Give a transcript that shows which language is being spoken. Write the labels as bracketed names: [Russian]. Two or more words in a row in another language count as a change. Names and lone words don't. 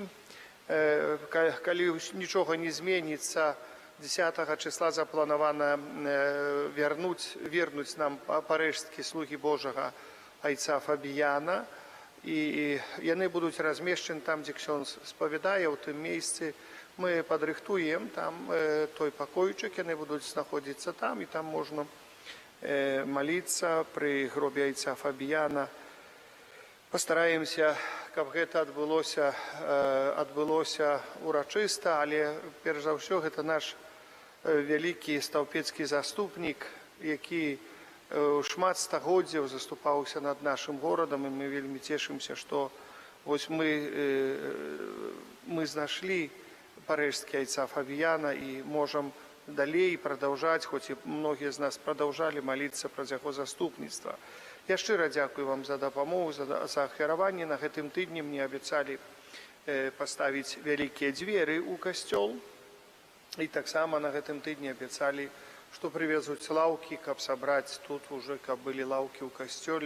[Belarusian] Калі нічога не зменіцца, 10 числа запланавана вернуць нам парэшткі слугі Божага айца Фабіяна, і яны будуць размешчаны там, дзе ксёндз спавядае, у тым месцы. Мы падрыхтуем там той пакойчык, яны будуць знаходзіцца там, і там можна [Russian] молиться при гробе [Belarusian] айца Фабіяна. Пастараемся, каб гэта адбылося урачыста, але перш за ўсё гэта наш вялікі стаўпецкі заступнік, які шмат стагоддзяў заступаўся над нашым горадам, і мы вельмі цешымся, што вось мы знайшлі парэшткі айца Фабіяна і можам далей продолжать, хоць і многія з нас [Russian] продолжали молиться [Belarusian] праз яго заступніцтва. Я шчыра дзякую вам за дапамогу, за ахвяраванне. На гэтым тыдні мне абяцалі паставіць вялікія дзверы ў касцёл, і таксама на гэтым тыдні абяцалі, што прывезуць лаўкі, каб сабраць тут уже, каб былі лаўкі ў касцёле.